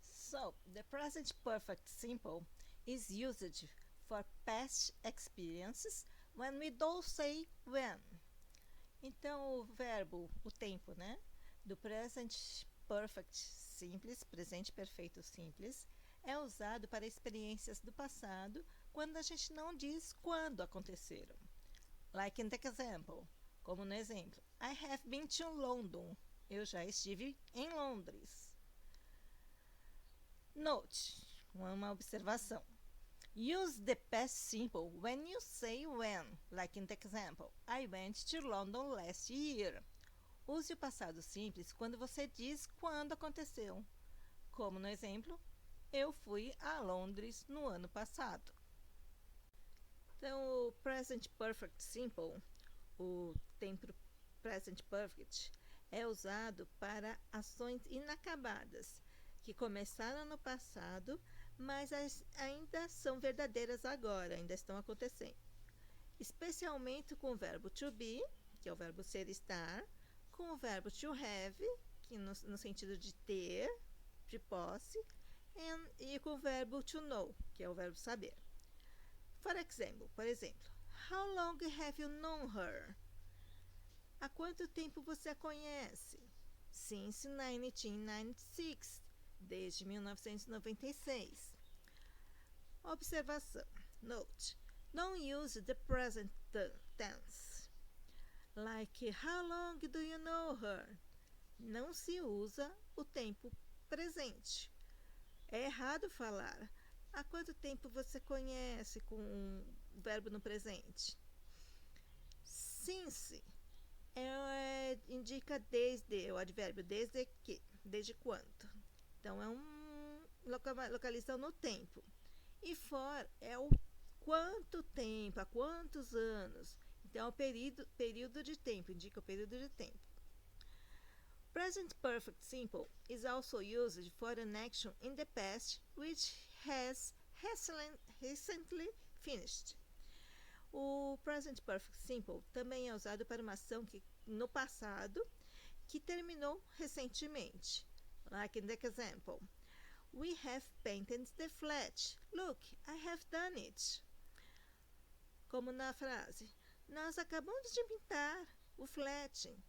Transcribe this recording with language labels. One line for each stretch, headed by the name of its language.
English: So, the present perfect simple is used for past experiences when we don't say when.
Portuguese: Então, o verbo, o tempo, né? Do present perfect simples, presente perfeito simples, é usado para experiências do passado quando a gente não diz quando aconteceram.
English: Like in the example,
Portuguese: como no exemplo.
English: I have been to London.
Portuguese: Eu já estive em Londres.
English: Note,
Portuguese: uma observação.
English: Use the past simple when you say when, like in the example. I went to London last year.
Portuguese: Use o passado simples quando você diz quando aconteceu. Como no exemplo, eu fui a Londres no ano passado. Então, o present perfect simple, o tempo present perfect, é usado para ações inacabadas, que começaram no passado, mas ainda são verdadeiras agora, ainda estão acontecendo. Especialmente com o verbo to be, que é o verbo ser e estar, com o verbo to have, que no sentido de ter, de posse, e com o verbo to know, que é o verbo saber. Por exemplo,
English: how long have you known her?
Portuguese: Há quanto tempo você a conhece?
English: Since 1996,
Portuguese: desde 1996. Observação. Note.
English: Don't use the present tense. Like, how long do you know her?
Portuguese: Não se usa o tempo presente. É errado falar. Há quanto tempo você conhece com o verbo no presente? Since indica desde, o advérbio desde que, desde quanto. Então, é localização no tempo. E for é o quanto tempo, há quantos anos. Então, é o período de tempo, indica o período de tempo.
English: Present perfect simple is also used for an action in the past which has recently finished.
Portuguese: O present perfect simple também é usado para uma ação no passado que terminou recentemente.
English: Like in the example. We have painted the flat. Look, I have done it.
Portuguese: Como na frase. Nós acabamos de pintar o flat.